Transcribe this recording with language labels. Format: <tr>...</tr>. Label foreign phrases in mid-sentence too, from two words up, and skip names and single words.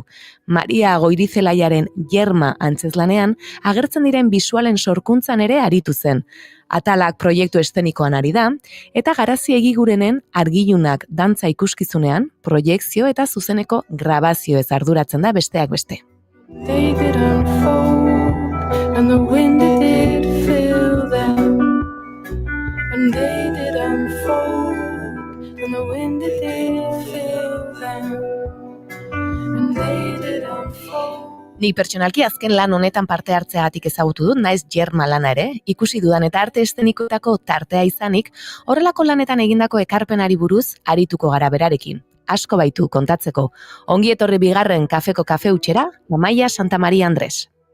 <eu>Maria Goirizelaiaren Jerma antzezlanean agertzen diren bisualen sorkuntzan ere aritu zen. Atalak proiektu eszenikoan ari da, eta Garazi Egigurenen Argilunak dantza ikuskizunean proiekzio eta zuzeneko grabazioez arduratzen da besteak beste.</eu> <en>They did unfold, and the wind did fill them. And they did unfold, and the wind did fill them. And they did unfold.</en> <eu>Ni pertsonalki azken lan honetan parte hartzeagatik ezagutu dut, naiz Jerma lana ere, ikusi dudan eta arte eszenikoetako tartea izanik, horrelako lanetan egindako ekarpenari buruz arituko gara berarekin. Asko baitu kontatzeko. Ongi etorri bigarren kafeko kafe utxera, Amaia Santamaria Andres.</eu>